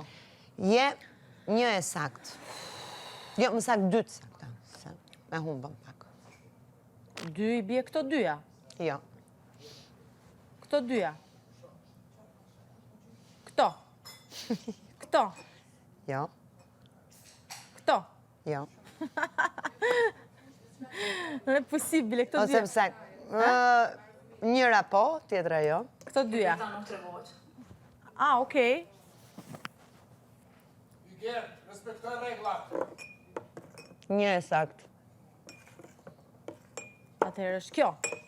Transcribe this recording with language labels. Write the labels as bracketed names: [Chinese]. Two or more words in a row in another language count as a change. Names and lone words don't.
[Albanian] Je një e sakt. Jo, më sakt dytë sakta. Se me humbëm pak. Dy i bie këto dyja. Jo. Këto dyja. Këto. Këto. Jo. Këto. Jo. [Italian] Non è possibile, [Albanian] këto Ose dyja. më sakt. Njëra po, tjetra jo. Këto dyja. Ah, okej. Iger, respektoj reglat. Një e sakt. Atëherë është kjo.